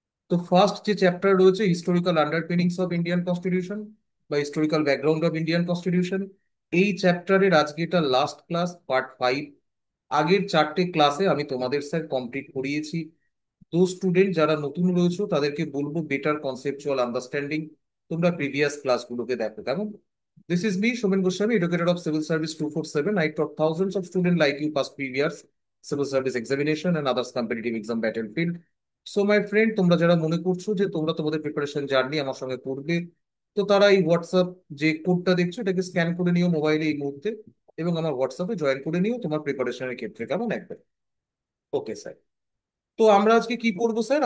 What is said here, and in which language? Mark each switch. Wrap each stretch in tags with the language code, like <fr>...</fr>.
<bn>তো ফার্স্ট যে চ্যাপ্টার রয়েছে হিস্টোরিক্যাল আন্ডারপিনিংস অফ ইন্ডিয়ান কনস্টিটিউশন বা historical background of Indian constitution, এই চ্যাপ্টারের আজকে এটা লাস্ট ক্লাস, পার্ট 5। আগের 4টে ক্লাসে আমি তোমাদের স্যার কমপ্লিট করিয়েছি। তো স্টুডেন্ট যারা নতুন রয়েছে তাদেরকে বলবো বেটার কনসেপচুয়াল আন্ডারস্ট্যান্ডিং তোমরা প্রিভিয়াস ক্লাসগুলোকে দেখো, কেমন?</bn> <en>This is me, Shomen Goswami, educator of Civil Service 247. I taught thousands of students like you past previous civil service examination and others competitive exam battlefield. So my friend,</en> <bn>তোমরা যারা মনে করছো যে তোমরা তোমাদের প্রিপারেশন জার্নি আমার সঙ্গে করবে, তো তারা এই হোয়াটসঅ্যাপ যে কোডটা দেখছো এটাকে স্ক্যান করে নিও মোবাইলে এই মুহূর্তে, এবং আমার হোয়াটসঅ্যাপে জয়েন করে নিও তোমার প্রিপারেশনের ক্ষেত্রে, কেমন? একবার ওকে স্যার। তো আমরা আজকে কি পড়বো স্যার?</bn>